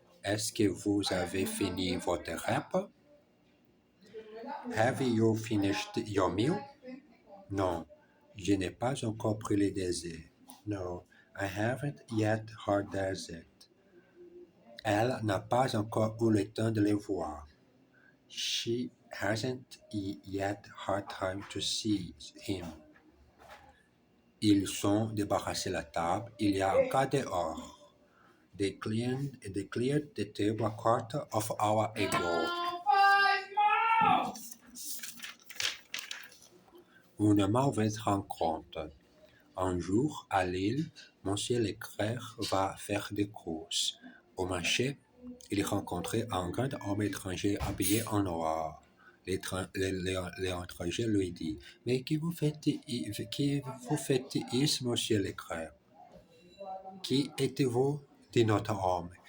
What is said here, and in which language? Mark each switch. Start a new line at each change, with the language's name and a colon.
French: Est-ce que vous avez fini votre repas?
English: Have you finished your meal?
French: Non, je n'ai pas encore pris le dessert.
English: No, I haven't yet had dessert.
French: Elle n'a pas encore eu le temps de les voir.
English: She hasn't yet had time to see him.
French: Ils ont débarrassé la table il y a un quart d'heure.
English: They cleared the table a quarter of hour ago.
French: Une mauvaise rencontre. Un jour, à Lille, Monsieur Leclerc va faire des courses. Au marché, il rencontrait un grand homme étranger habillé en noir. L'étranger lui dit: Mais que vous faites ici, Monsieur Leclerc? Qui êtes-vous? Dit notre homme.